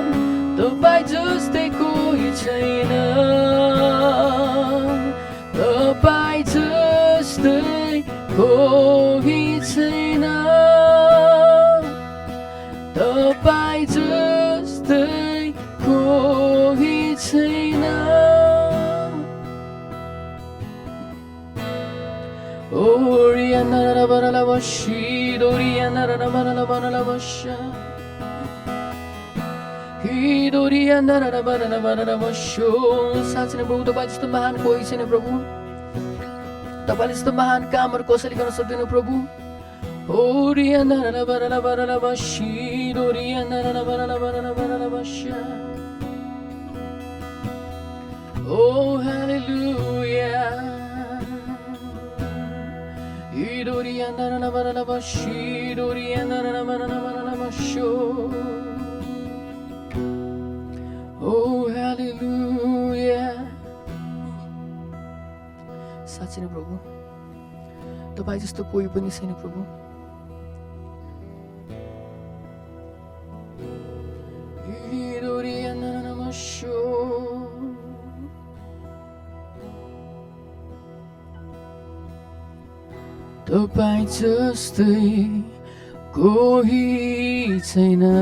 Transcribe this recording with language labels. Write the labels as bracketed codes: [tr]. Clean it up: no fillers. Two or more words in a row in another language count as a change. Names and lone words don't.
[ne] तपाईँ जस्तै कोही छैन। तपाईँ जस्तै कोही छैन। तपाईँ जस्तै कोही छैन। Oriana bara bashi, Doriana bara basha. He Doriana bara basho. साँच्चै नै प्रभु तपाईँ जस्तो महान कोही छैन प्रभु। तपाईँले जस्तो महान कामहरू कसैले गर्न सक्दैन प्रभु। Oriana bara bashi, Doriana bara basha. [en] Oh hallelujah. Idoriana bara bashi, Doriana bara basho. Oh hallelujah. [ne] साँच्चै नै प्रभु तपाईँ जस्तो कोही पनि छैन प्रभु। तपाईँ जस्तै कोही छैन।